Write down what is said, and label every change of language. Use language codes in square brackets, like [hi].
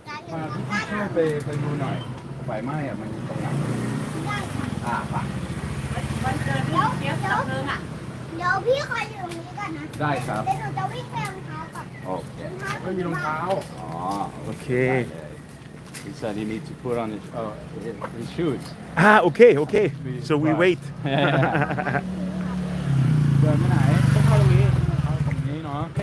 [th] พาพี่ช่วยไปดูหน่อยไฟไหม้อะมันอยู่ตรงไหนป่ะ เดี๋ยวพี่คอยอยู่ตรงนี้ก่อนนะ ได้ครับ เดี๋ยวหนูจะวิ่งไปรองเท้าก่อน โอเคไม่มีรองเท้าอ๋อ [en] Okay. He said he needs to put on his shoes Ah, okay. So we wait. [th] เดินไปไหนต้องเข้าตรงนี้เข้าตรงนี้เนาะ